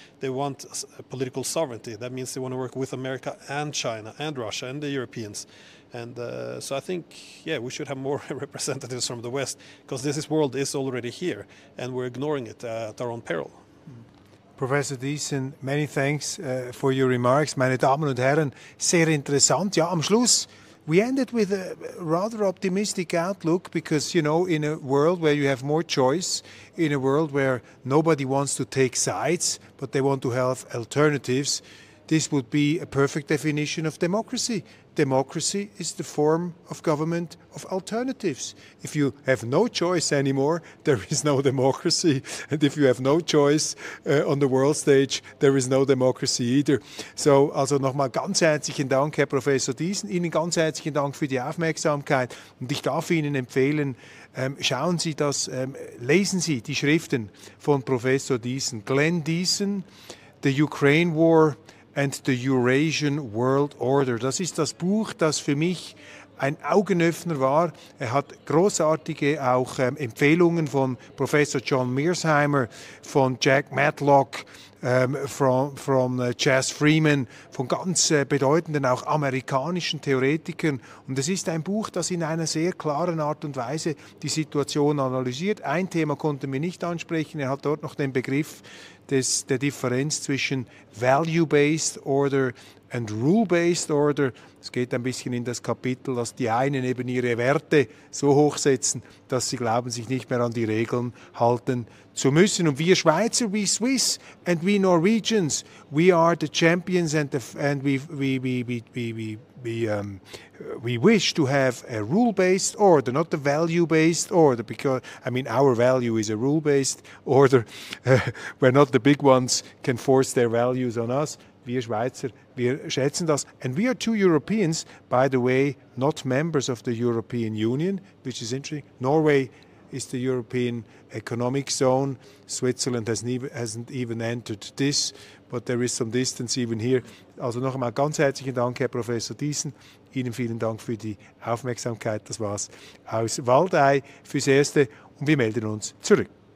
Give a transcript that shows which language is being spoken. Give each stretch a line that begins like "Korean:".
English: They want political sovereignty. That means they want to work with America and China and Russia and the Europeans. And so I think, we should have more representatives from the West, because this world is already here, and we're ignoring it at our own peril. Professor Diesen, many thanks for your remarks.
German: Meine Damen und Herren, sehr interessant.
English: Ja, am Schluss, we ended with a rather optimistic outlook, because, in a world where you have more choice, in a world where nobody wants to take sides, but they want to have alternatives, this would be a perfect definition of democracy. Democracy is the form of government of alternatives. If you have no choice anymore, there is no democracy. And if you have no choice on the world stage, there is no democracy either.
German: So, also nochmal ganz herzlichen Dank, Herr Professor Diesen. Ihnen ganz herzlichen Dank für die Aufmerksamkeit. Und ich darf Ihnen empfehlen, schauen Sie das, lesen Sie die Schriften von Professor Diesen.
English: Glenn Diesen, The Ukraine War and the Eurasian World Order.
German: Das ist das Buch, das für mich ein Augenöffner war. Er hat großartige auch Empfehlungen von Professor John Mearsheimer, von Jack Matlock, von Chas Freeman, von ganz bedeutenden auch amerikanischen Theoretikern. Und es ist ein Buch, das in einer sehr klaren Art und Weise die Situation analysiert. Ein Thema konnte mir nicht ansprechen. Er hat dort noch den Begriff der Differenz zwischen
English: Value-Based Order and Rule-Based Order.
German: Es geht ein bisschen in das Kapitel, dass die einen eben ihre Werte so hochsetzen, dass sie glauben, sich nicht mehr an die Regeln halten zu müssen. Und wir Schweizer,
English: we Swiss and we Norwegians, we are the champions and we wish to have a rule-based order, not a value-based order, because, our value is a rule-based order, where not the big ones can force their values on us.
German: Wir Schweizer, wir schätzen das.
English: And we are two Europeans, by the way, not members of the European Union, which is interesting. Norway is the European Economic Zone. Switzerland hasn't even entered this, but there is some distance even here.
German: Also noch einmal ganz herzlichen Dank, Herr Professor Diesen. Ihnen vielen Dank für die Aufmerksamkeit. Das war's aus Waldei fürs Erste und wir melden uns zurück.